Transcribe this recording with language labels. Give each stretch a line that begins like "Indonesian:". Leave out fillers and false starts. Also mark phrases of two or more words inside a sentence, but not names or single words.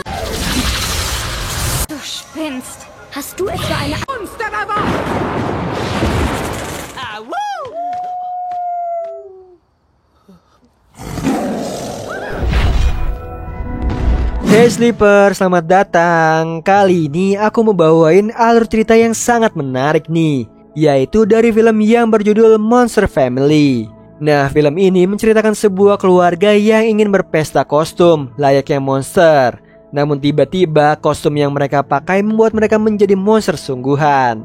German: Du spinnst. Hast du etwa eine Monster-Rabot?
English: Hey Sleeper,
Indonesian: selamat datang. Kali ini aku membawain alur cerita yang sangat menarik nih, yaitu dari film yang berjudul Monster Family. Nah, film ini menceritakan sebuah keluarga yang ingin berpesta kostum layaknya monster. Namun tiba-tiba kostum yang mereka pakai membuat mereka menjadi monster sungguhan.